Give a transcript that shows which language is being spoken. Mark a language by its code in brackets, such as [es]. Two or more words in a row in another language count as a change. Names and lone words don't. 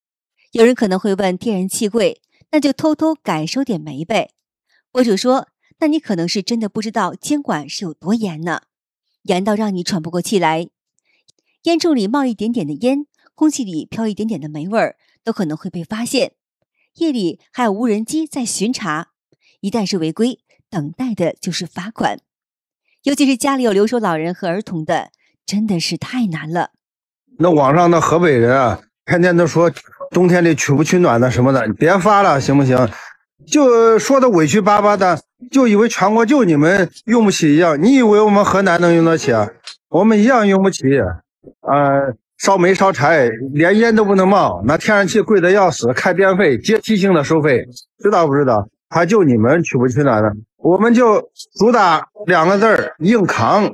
[zh] 有人可能會問，天然氣貴，那就偷偷改收點煤唄。博主說，那你可能是真的不知道監管是有多嚴呢，嚴到讓你喘不過氣來，煙囪裡冒一點點的煙，空氣裡飄一點點的煤味兒，都可能會被發現。夜裡還有無人機在巡查，一旦是違規，等待的就是罰款。尤其是家裡有留守老人和兒童的，真的是太難了。那網上的河北人啊，天天都說冬天裡取不取暖的什麼的，你別發了行不行？就說的委屈巴巴的，就以為全國就你們用不起一樣。你以為我們河南能用得起啊？我們一樣用不起。燒煤燒柴連煙都不能冒，那天然氣貴得要死，開電費階梯性的收費，知道不知道？還就你們取不取暖的，我們就主打2個字，硬扛。